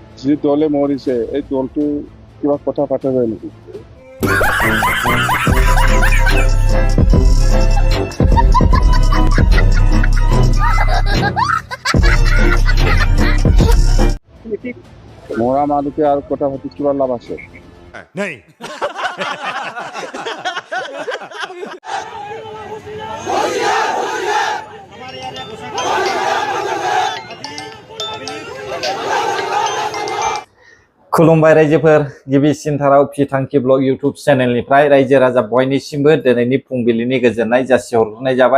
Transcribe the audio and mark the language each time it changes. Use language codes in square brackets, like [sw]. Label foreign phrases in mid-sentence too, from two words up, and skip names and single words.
[as] যি দলে মৰিছে এই দলটো কিবা কথা পাতা যায় নেকি? মৰা মানুহকে আৰু কথা পাতি কিবা লাভ আছে? নাই। [brx] खुलुमबाय रायजोफोर गिबिसिनथाराव फिथांखि ब्लग इउट्यूब चेनेलनिफ्राय रायजो राजा बयनिसिमबो दिनैनि फुंबिलिनि गोजोननाय जासिहरनाय जाबाय।